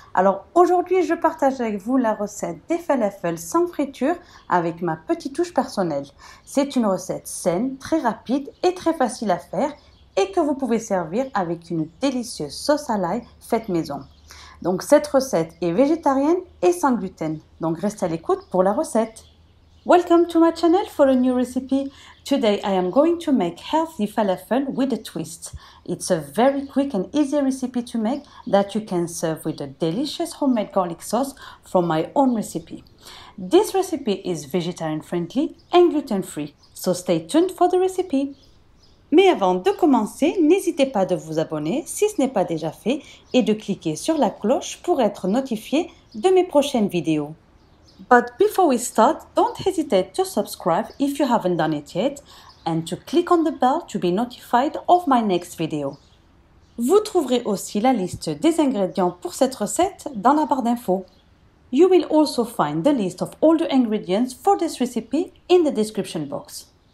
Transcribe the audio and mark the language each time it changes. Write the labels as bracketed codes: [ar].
[fr] Alors aujourd'hui je partage avec vous la recette des falafels sans friture avec ma petite touche personnelle. C'est une recette saine, très rapide et très facile à faire et que vous pouvez servir avec une délicieuse sauce à l'ail faite maison. Donc cette recette est végétarienne et sans gluten. Donc restez à l'écoute pour la recette. [en] Welcome to my channel for a new recipe. Today I am going to make healthy falafel with a twist. It's a very quick and easy recipe to make that you can serve with a delicious homemade garlic sauce from my own recipe. This recipe is vegetarian friendly and gluten free, so stay tuned for the recipe. [fr] Mais avant de commencer, n'hésitez pas de vous abonner si ce n'est pas déjà fait et de cliquer sur la cloche pour être notifié de mes prochaines vidéos. [en] But before we start, don't hesitate to subscribe if you haven't done it yet and to click on the bell to be notified of my next video. [fr] Vous trouverez aussi la liste des ingrédients pour cette recette dans la barre d'infos. [en] You will also find the list of all the ingredients for this recipe in the description box.